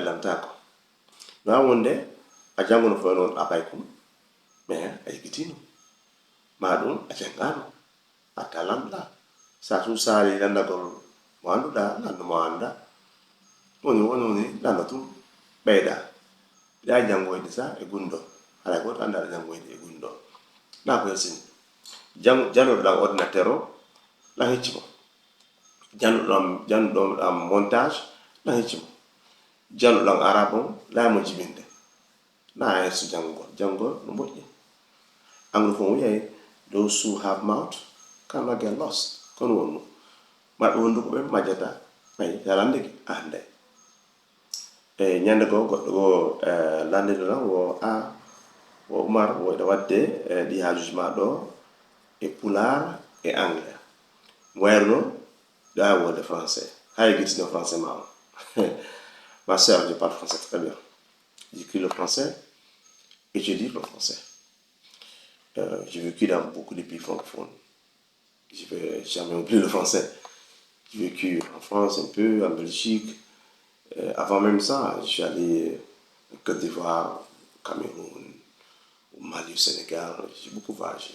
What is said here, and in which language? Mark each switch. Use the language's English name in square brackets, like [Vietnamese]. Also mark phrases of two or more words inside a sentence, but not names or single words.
[Fula] lamtako no ha wonde a janguno fo noon a baykum mais a yigitino ma ɗum a jangano hatta lamɗa sa tum saali landagol mo anduɗa lando mo anda woni woni lando tum ɓeyda ya jangoyde sa e gundo haɗa goto anda aɗa jangoyde e gundo na ko hersini jannuɗo ɗam ordinateur o ɗan heccimo jannuɗo ɗam montage ɗan heccimo jannuɗo ɗam arabe o laymo jibinde na hersu janngol no moƴƴi anglophone wiyay [English] those who have mouth cannot get lost [Fula] kono wonno maɓɓe honduko ɓe majjata ayi yalandeki ande e ñande go goɗɗo go landino tan wo wo Umar wo ina wadde ɗi haajuji ma ɗo e pulaar e anglais wayruno ɗa wode français hay guitino français ma [French] ma sœur je parle français très bien j'écris le français et je lis le français j'ai vécu dans beaucoup de pays francophones je vais jamais oublier le français j'ai vécu en France un peu en Belgique avant même ça je suis allé en Côte d'Ivoire au Cameroun au Mali, au Sénégal, j'ai beaucoup voyagé.